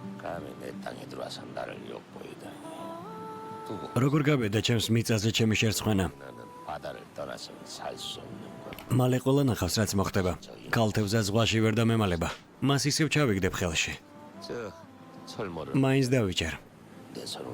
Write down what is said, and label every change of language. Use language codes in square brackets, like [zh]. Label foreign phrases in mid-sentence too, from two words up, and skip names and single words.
[ko] 감히 내 땅에 들어와서 나를 욕보이다. 두고 [ka] როგორ გავედა ჩემს მიწაზე ჩემი შერცხვენა? [ko] 너는 바다를 떠나서는 살 수 없는 것. [ka] მალე ყველა ნახავს რაც მოხდება. კალთებზე ზღვაში ვერ დამემალება. მას ისევ ჩავიგდებ ხელში. [ko] 저 철모를 [ka] მაინც დავიჭერ. [ko] 내 손으로